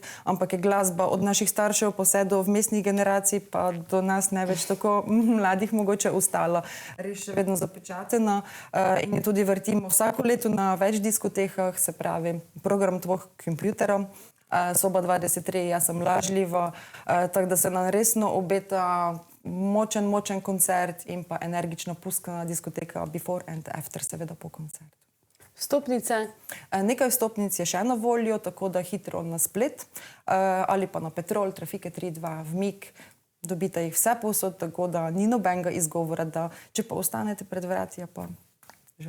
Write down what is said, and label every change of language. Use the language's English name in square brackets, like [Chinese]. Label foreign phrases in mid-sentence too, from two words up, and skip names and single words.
[Slovenian] ampak je glasba od naših staršev pa vse do vmesnih generacij pa do nas največ tako mladih mogoče ostala res še vedno zapečatena in tudi vrtimo vsako leto na več diskotekah, se pravi program Tvojih kompjuterov, Soba 23, Jaz sem lažljiva, tako da se nam resno obeta močen koncert in pa energično pustna diskoteka [English] before and after, [Slovenian] seveda po koncertu. Vstopnice? Nekaj vstopnic je še na voljo, tako da hitro na splet ali pa na Petrol, Trafike 3.2, v Mik. Dobite jih vse povsod, tako da ni nobenega izgovora, da če pa ostanete pred vrati, pa žal.